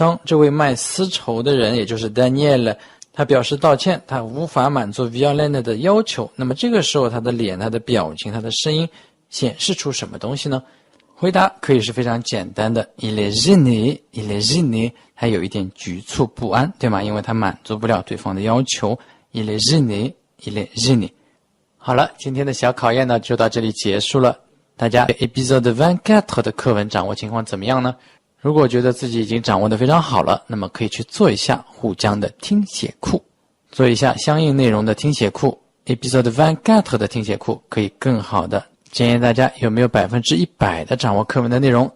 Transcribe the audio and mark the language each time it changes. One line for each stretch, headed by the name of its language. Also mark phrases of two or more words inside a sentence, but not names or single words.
Chinese: 当这位卖丝绸的人，也就是 Daniel， 他表示道歉，他无法满足 Violaine 的要求，那么这个时候他的脸、他的表情、他的声音显示出什么东西呢？回答可以是非常简单的
French: Il est gêné, il est gêné，
Chinese: 他有一点局促不安，对吗？因为他满足不了对方的要求。
French: Il est gêné, il est gêné。
Chinese: 好了，今天的小考验呢就到这里结束了。大家 Épisode 24的课文掌握情况怎么样呢？如果觉得自己已经掌握得非常好了，那么可以去做一下沪江的听写库，做一下相应内容的听写库。Épisode 24的听写库可以更好的检验大家有没有100%的掌握课文的内容。